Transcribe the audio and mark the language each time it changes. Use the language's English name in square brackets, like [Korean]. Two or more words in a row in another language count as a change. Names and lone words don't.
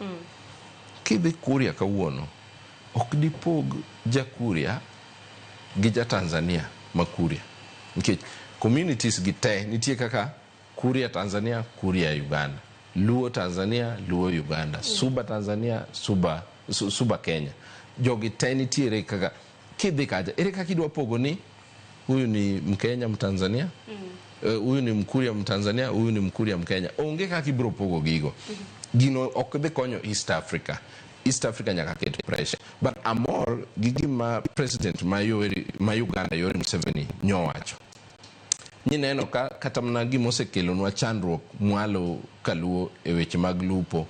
[Luo (Kenya and Tanzania)] Kidhi Kuria kawuono ok dipog ja Kuria gi ja Tanzania ma Kuria nikech communities gite nitie kaka Kuria Tanzania, Kuria Uganda, Luo Tanzania, Luo Uganda, Suba Tanzania, Suba Kenya. Jogi te nitiere kaka kidhi kaja ere kaka idwa pogo ni [Swahili] huyu ni Mkenya Mtanzania, huyu ni Mkuria Mtanzania, huyu ni Mkuria Mkenya. [Luo (Kenya and Tanzania)] Onge kaka ibro pogo gigo. Gino ok dhi konyo East Africa. East Africa nyaka ket pressure. But amor gigima president ma Uganda Yoweri Museveni nyowacho. Neno ka kata mana gima osekelonwa chandruok mwalo kaluo e weche mag lupo.